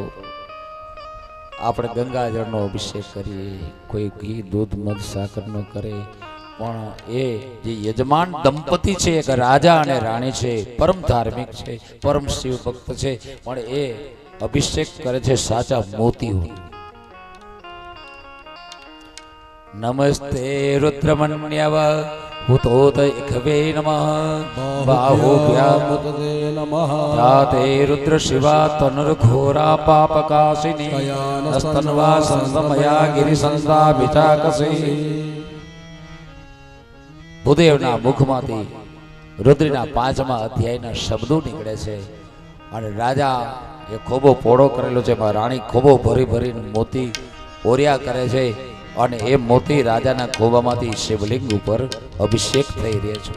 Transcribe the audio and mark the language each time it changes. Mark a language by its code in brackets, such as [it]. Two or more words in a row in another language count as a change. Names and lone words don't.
[gu] આપણે ગંગાજળનો અભિષેક કરીએ, કોઈ ઘી દૂધ મધ સાકરનો કરે, પણ એ જે યજમાન દંપતી છે, એક રાજા અને રાણી છે, પરમ ધાર્મિક છે, પરમ શિવ ભક્ત છે, પણ એ અભિષેક કરે છે સાચા મોતીઓ. [sa] નમસ્તે રુદ્રમન્યવ हुतोतैकवे नमः बाहुभ्यां ते नमः याते रुद्र शिवा तनुर्घोरा पापकाशिनी स्तन्वा संतमया गिरिसंस्ताभिचाकसी [gu] ભૂદેવના મુખમાંથી રુદ્રના 5મા અધ્યાયના શબ્દો નીકળે છે અને રાજા એ ખોબો પોળો કરેલો છે, એમાં રાણી ખોબો ભરી ભરીને મોતી ઓર્યા કરે છે અને એ મોતી રાજાના ખોબામાંથી શિવલિંગ ઉપર અભિષેક થઈ રહ્યા છે.